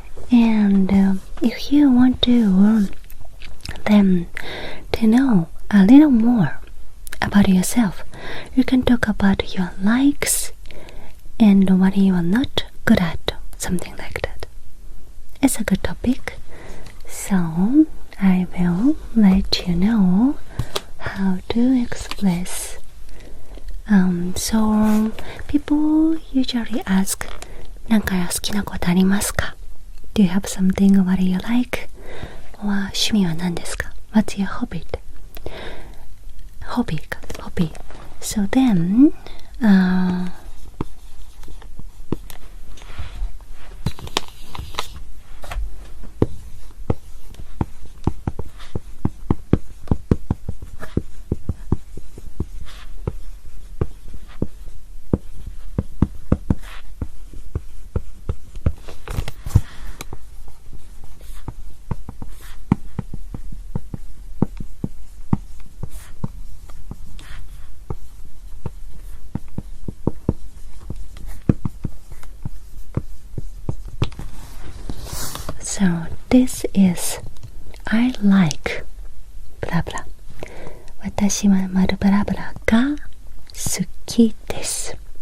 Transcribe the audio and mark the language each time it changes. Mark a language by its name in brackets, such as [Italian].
[English] And if you want to know a little more about yourself, you can talk about your likes and what you are not good at, something like that. It's a good topic, so I will let you know how to express. So people usually ask, [Japanese] なんか好きなことありますか? [English] Do you have something what you like? [Japanese] 趣味は何ですか? [English] What's your hobby? Hobby. So then, So this is I like blah blah. [Japanese] 私は丸ブラブラが好きです。